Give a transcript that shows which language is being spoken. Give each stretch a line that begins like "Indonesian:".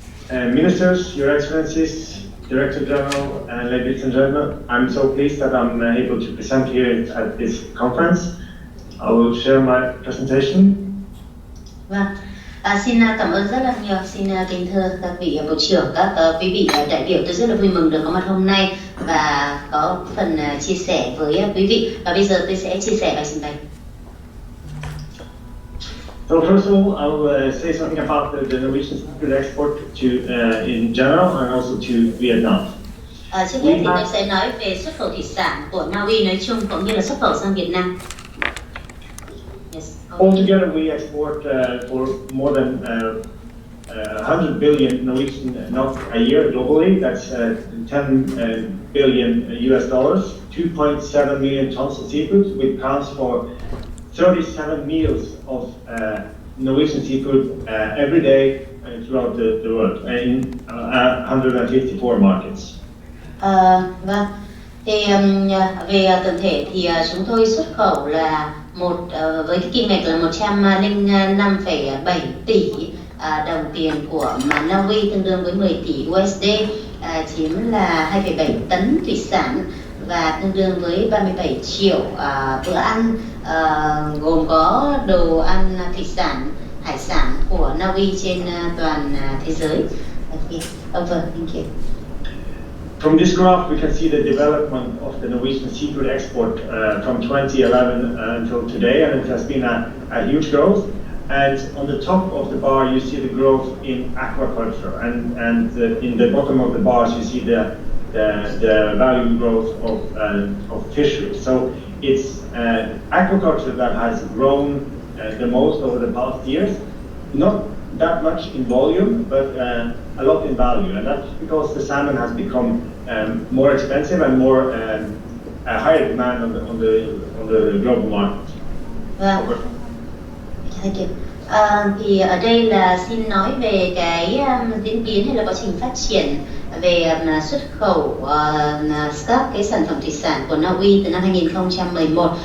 English: Ministers, Your Excellencies, Director General, and ladies and gentlemen, I'm so pleased that I'm able to present here at this conference. I will share my presentation.
Vietnamese: Vâng, xin cảm ơn rất là nhiều. Xin kính thưa các vị bộ trưởng, các quý vị đại biểu, tôi rất là vui mừng được có mặt hôm nay và có phần chia sẻ với quý vị. Và bây giờ tôi sẽ chia sẻ bài trình bày.
English: So first of all, I will say something about the Norwegian seafood export to in general and also to Vietnam.
Vietnamese: Trước hết thì tôi sẽ nói về xuất khẩu thủy sản của Na Uy nói chung cũng như là xuất khẩu sang Việt Nam.
English: Yes. Altogether, we export for more than 100 billion Norwegian NOK a year globally. That's 10 billion US dollars, 2.7 million tons of seafood, which counts for 37 meals of Norwegian seafood every day throughout the world in 154 markets.
Vietnamese: Vâng. Thì về tổng thể thì chúng tôi xuất khẩu là với cái kim ngạch là 105,7 tỷ đồng tiền của Na Uy, tương đương với 10 tỷ USD, chiếm là 2,7 tấn thủy sản và tương đương với 37 triệu bữa ăn, gồm có đồ ăn thủy sản, hải sản của Na Uy trên toàn thế giới.
English: Over, thank you. From this graph, we can see the development of the Norwegian seafood export from 2011 until today, and it has been a huge growth. And on the top of the bar, you see the growth in aquaculture, and in the bottom of the bars, you see the value growth of fisheries. So it's aquaculture that has grown the most over the past years, not that much in volume, but a lot in value, and that's because the salmon has become more expensive and more a higher demand on the global market.
Vietnamese: Vâng.
English: Thank you.
Vietnamese: Thì ở đây là xin nói về cái diễn biến hay là quá trình phát triển về xuất khẩu các cái sản phẩm thủy sản của Na Uy từ năm 2011.